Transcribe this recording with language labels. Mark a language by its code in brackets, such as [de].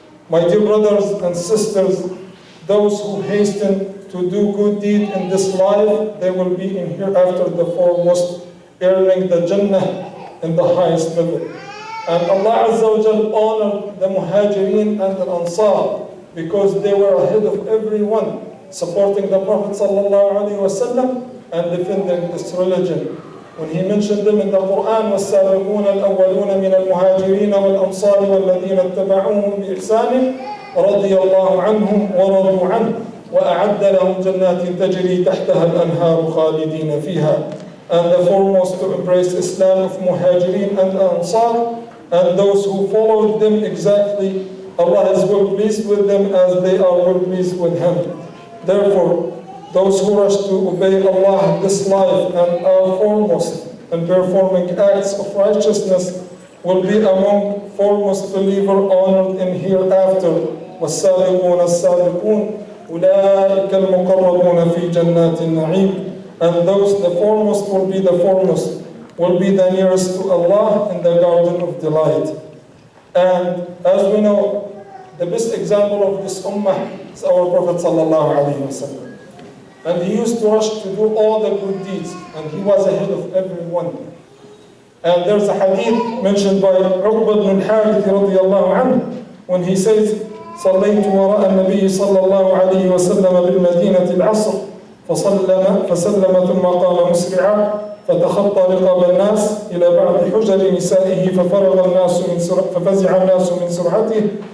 [en] My dear brothers and sisters, those who hasten to do good deed in this life, they will be in hereafter the foremost, earning the Jannah in the highest level. And Allah Azza wa Jal honored the Muhajirin and the Ansar because they were ahead of everyone, supporting the Prophet ﷺ and defending this religion. When he mentioned them in the Quran, [ar] وَالسَّابِقُونَ الْأَوَّلُونَ مِنَ الْمُهَاجِرِينَ وَالْأَنصَارِ وَالَّذِينَ اتَّبَعُوهُم بِإِحْسَانٍ رَضِيَ اللَّهُ عَنْهُمْ وَرَضُوا عَنْهُ وَأَعَدَّ لَهُمْ جَنَّاتٍ تَجْرِي تَحْتَهَا الْأَنْهَارُ خَالِدِينَ فِيهَا. [en] And the foremost to embrace Islam of Muhajirin and Ansar, and those who followed them exactly, Allah is well pleased with them as they are well pleased with Him. Therefore, those who rush to obey Allah this life and are foremost in performing acts of righteousness will be among foremost believer honored in hereafter. [ar] وَالسَّابِقُونَ السَّابِقُونَ أُولَٰئِكَ الْمُقَرَّبُونَ فِي جَنَّاتِ النَّعِيمِ. [en] And those, the foremost will be the foremost, will be the nearest to Allah in the garden of delight. And as we know, the best example of this ummah is our Prophet ﷺ. And he used to rush to do all the good deeds, and he was ahead of everyone. And there's a hadith mentioned by Uqba ibn al-Harith radiyallahu anhu, when he says, [ar] صليت وراء النبي صلى الله عليه وسلم بالمدينة العصر فسلم ثم قام مسرعا فتخطى رقاب الناس إلى بعض حجر نسائه ففزع الناس من سرعته